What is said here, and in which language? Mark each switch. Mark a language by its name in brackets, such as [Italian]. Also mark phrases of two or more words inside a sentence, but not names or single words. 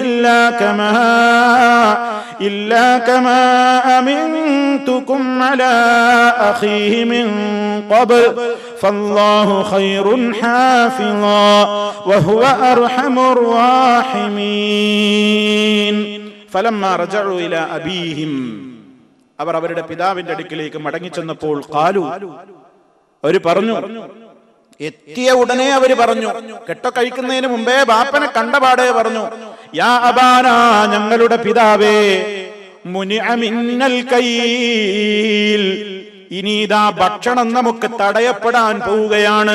[Arabic] إلا كما أمنتكم على أخيه من قبل فالله خير حافظا وهو أرحم الراحمين فلما رجعوا إلى أبيهم [Malayalam] അവർ അവരുടെ പിതാവിന്റെ അടുക്കിലേക്ക് മടങ്ങിച്ചെന്നപ്പോൾ ഖാലു, അവർ പറഞ്ഞു, എത്തിയ ഉടനെ അവര് പറഞ്ഞു, കെട്ട കഴിക്കുന്നതിന് മുമ്പേ ബാപ്പനെ കണ്ടപാടെ പറഞ്ഞു, [Arabic] يا أبانا, [Malayalam] ഞങ്ങളുടെ പിതാവേ, [Arabic] منع منا الكيل, [Malayalam] ഇനി ഇതാ ഭക്ഷണം നമുക്ക് തടയപ്പെടാൻ പോവുകയാണ്.